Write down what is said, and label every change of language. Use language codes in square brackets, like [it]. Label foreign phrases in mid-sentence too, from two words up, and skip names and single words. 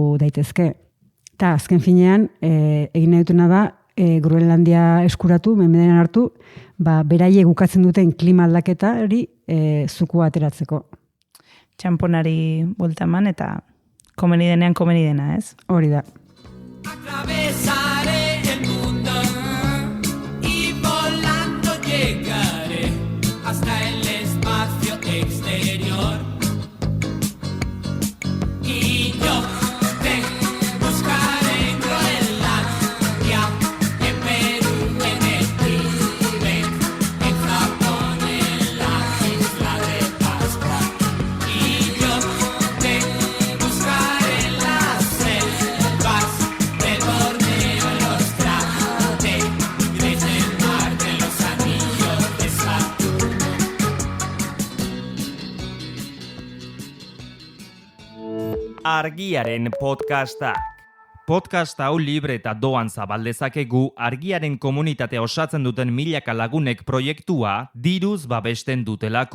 [eu] Eta azken finean, egin nahi dutena da, Groenlandia eskuratu, mendean hartu, beraiek ukatzen duten klima aldaketa hori zukua ateratzeko. Txamponari buelta eman eta komeni denean komeni dena, ez? Hori da. [es] Atravesaré el mundo y volando llegaré hasta el espacio exterior. Y yo te buscaré en Groenlandia, en Perú, en el Tíbet, en Japón, en la isla de Pascua. Y yo te buscaré en las selvas de Borneo, en los Tigres, en Marte, los anillos de Saturno. [eu] Argiaren podcastak. Podcast hau libre eta doan zabaldezakegu argiaren komunitatea osatzen duten milaka lagunek proiektua diruz babesten dutelako.